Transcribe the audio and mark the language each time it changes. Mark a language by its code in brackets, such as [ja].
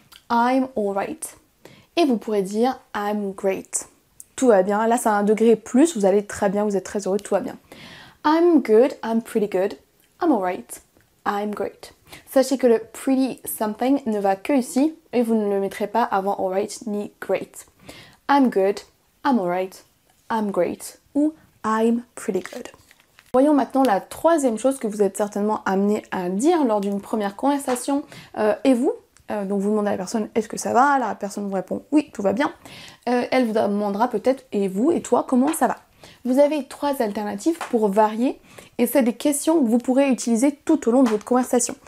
[en] I'm alright. [fr] Et vous pourrez dire [en] I'm great. [fr] Tout va bien. Là, c'est un degré plus. Vous allez très bien, vous êtes très heureux, tout va bien. [en] I'm good, I'm pretty good. I'm alright. I'm great. [fr] Sachez que le pretty something ne va que ici et vous ne le mettrez pas avant alright ni great. [en] I'm good, I'm alright, I'm great ou I'm pretty good. [fr] Voyons maintenant la troisième chose que vous êtes certainement amené à dire lors d'une première conversation. Et vous? Donc vous demandez à la personne est-ce que ça va, la personne vous répond oui, tout va bien. Elle vous demandera peut-être et vous et toi comment ça va. Vous avez 3 alternatives pour varier et c'est des questions que vous pourrez utiliser tout au long de votre conversation.